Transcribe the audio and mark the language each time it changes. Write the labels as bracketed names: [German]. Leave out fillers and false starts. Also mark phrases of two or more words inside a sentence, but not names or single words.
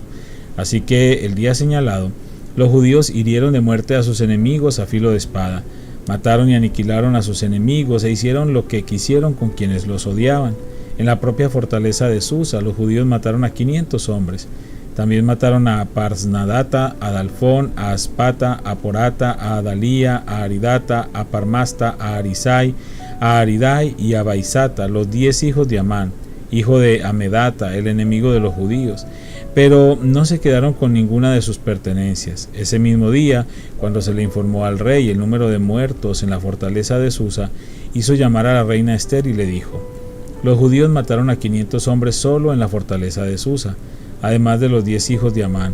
[Spanish] Así que el día señalado, los judíos hirieron de muerte a sus enemigos a filo de espada, mataron y aniquilaron a sus enemigos e hicieron lo que quisieron con quienes los odiaban. En la propia fortaleza de Susa, los judíos mataron a 500 hombres. También mataron a Parsnadata, a Dalfón, a Aspata, a Porata, a Adalía, a Aridata, a Parmasta, a Arisai, a Aridai y a Baisata, los 10 hijos de Amán, hijo de Amedata, el enemigo de los judíos. Pero no se quedaron con ninguna de sus pertenencias. Ese mismo día, cuando se le informó al rey el número de muertos en la fortaleza de Susa, hizo llamar a la reina Ester y le dijo: los judíos mataron a 500 hombres solo en la fortaleza de Susa, además de los 10 hijos de Amán.